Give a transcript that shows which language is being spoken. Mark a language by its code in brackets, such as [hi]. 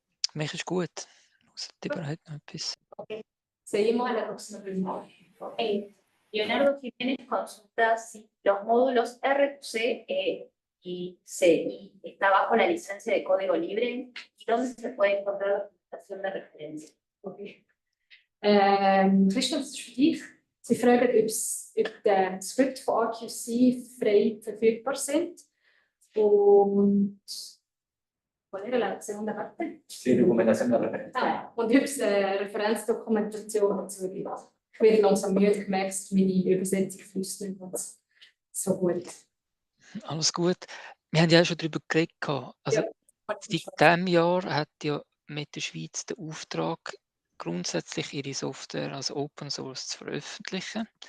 [de] Für mich ist gut. Überhaupt noch etwas. [es] Seguimos a la próxima pregunta. Leonardo Jiménez consulta si los módulos RQC y CI está bajo la licencia de código libre y dónde se puede encontrar la documentación de referencia. Okay. [de] Christian, das ist für dich. Sie fragen, ob die Skripte von RQC frei verfügbar sind. Und [es] ¿cuál era la segunda parte? Sí, documentación de referencia. [de] Und ob es Referenzdokumentation dazu gibt. Ich werde langsam müde, ich merke, dass meine Übersetzung fließt nicht ganz so gut. Alles gut. Wir haben ja auch schon darüber geredet. Also, Ja. seit diesem Jahr hat ja mit der Schweiz den Auftrag, grundsätzlich ihre Software als Open Source zu veröffentlichen.